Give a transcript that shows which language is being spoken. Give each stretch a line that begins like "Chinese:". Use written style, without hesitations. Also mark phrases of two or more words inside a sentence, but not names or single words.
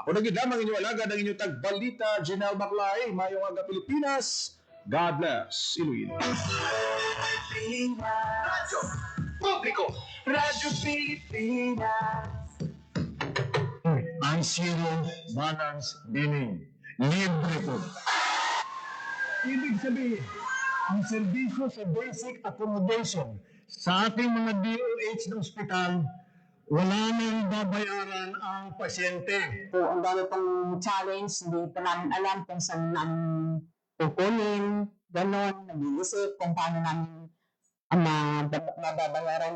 Hiligaynon: Ako na gid lamang inyo alagad ang inyong tagbalita, Janelle Maclay, mayong aga Pilipinas.
English: God bless Iloilo.
Filipino: Radyo Publiko. Radyo Pilipinas. Ang
English: zero balance billing.
Filipino: Libre po. Ibig sabihin, ang serbisyo sa
English: basic accommodation
Filipino: sa ating mga DOH na ospital, wala nang babayaran ang pasyente. Po, ang dami pang challenge, hindi pa namin alam kung saan namin kukunin, gano'n, nag-iisip kung paano namin mababayaran.